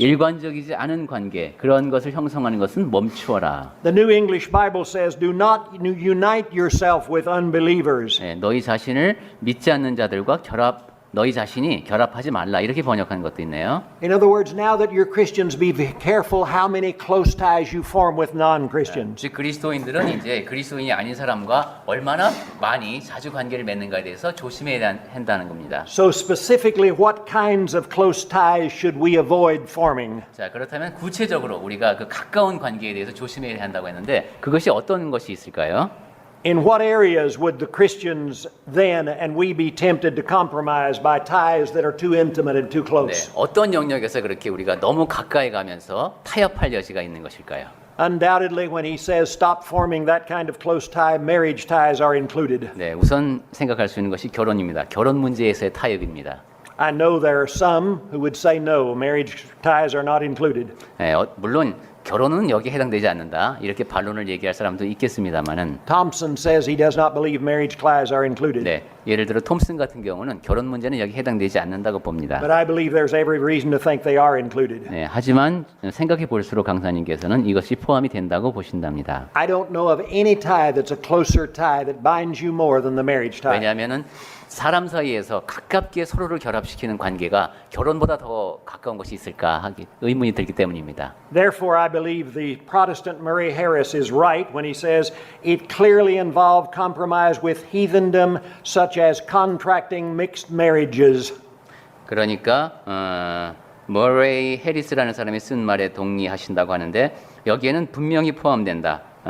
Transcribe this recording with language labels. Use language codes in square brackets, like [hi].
[ko] 일관적이지 않은 관계 그런 것을 형성하는 것은 멈추어라. [en] The New English Bible says, do not unite yourself with unbelievers. [ko] 네, 너희 자신을 믿지 않는 자들과 너희 자신이 결합하지 말라 이렇게 번역한 것도 있네요. [en] In other words, now that you're Christians, be careful how many close ties you form with non-Christians. [ko] 즉 그리스도인들은 이제 그리스도인이 아닌 사람과 얼마나 많이 자주 관계를 맺는가에 대해서 조심해야 한다는 겁니다. [en] So specifically, what kinds of close ties should we avoid forming? [ko] 자, 그렇다면 구체적으로 우리가 가까운 관계에 대해서 조심해야 한다고 했는데 그것이 어떤 것이 있을까요? [en] In what areas would the Christians then and we be tempted to compromise by ties that are too intimate and too close? [ko] 네, 어떤 영역에서 그렇게 우리가 너무 가까이 가면서 타협할 여지가 있는 것일까요? [en] Undoubtedly, when he says stop forming that kind of close tie, marriage ties are included. [ko] 네, 우선 생각할 수 있는 것이 결혼입니다. 결혼 문제에서의 타협입니다. [en] I know there are some who would say no, marriage ties are not included. [ko] 물론 결혼은 여기에 해당되지 않는다. 이렇게 반론을 얘기할 사람도 있겠습니다만은 [en] Thompson says he does not believe marriage ties are included. [ko] 네, 예를 들어 톰슨 같은 경우는 결혼 문제는 여기 해당되지 않는다고 봅니다. [en] But I believe there's every reason to think they are included. [ko] 네, 하지만 생각해 볼수록 강사님께서는 이것이 포함이 된다고 보신답니다. [en] I don't know of any tie that's a closer tie that binds you more than the marriage tie. [ko] 왜냐하면은 사람 사이에서 가깝게 서로를 결합시키는 관계가 결혼보다 더 가까운 것이 있을까 하기 의문이 들기 때문입니다. [en] Therefore, I believe the Protestant Murray Harris is right when he says it clearly involved compromise with heathendom, such as contracting mixed marriages. [ko] 그러니까 머레이 해리스라는 사람이 쓴 말에 동의하신다고 하는데 여기에는 분명히 포함된다.